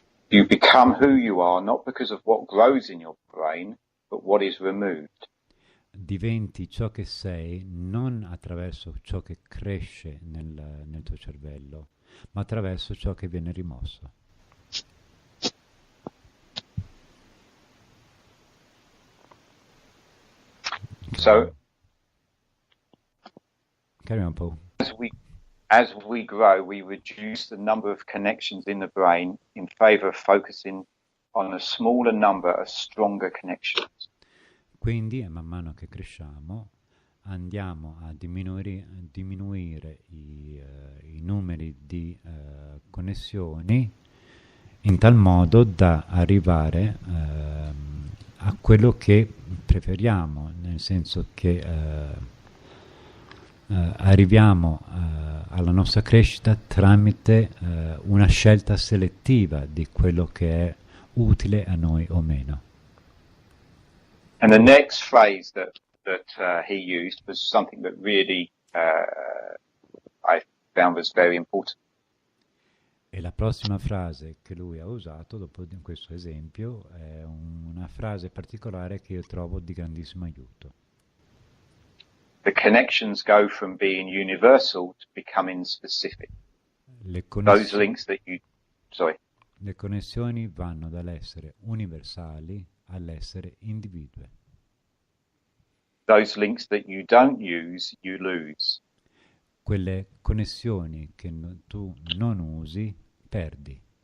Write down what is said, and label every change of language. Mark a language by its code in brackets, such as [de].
[en] You become who you are not because of what grows in your brain, but what is removed. [it] Diventi ciò che sei non attraverso ciò che cresce nel tuo cervello, ma attraverso ciò che viene rimosso. [en] So, carry on, Paul. As we grow, we reduce the number of connections in the brain in favor of focusing on a smaller number of stronger connections. [it] Quindi, man mano che cresciamo, andiamo a diminuire i numeri di connessioni in tal modo da arrivare a quello che preferiamo, nel senso che arriviamo alla nostra crescita tramite una scelta selettiva di quello che è utile a noi o meno. [en] And the next phrase that he used was something that really I found was very important. [it] E la prossima frase che lui ha usato dopo di questo esempio è una frase particolare che io trovo di grandissimo aiuto. [en] The connections go from being universal to becoming specific. Those links that you... Sorry. [it] Le connessioni vanno dall'essere universali all'essere individue. [en] Those links that you don't use, you lose. [it] Quelle connessioni che tu non usi, perdi.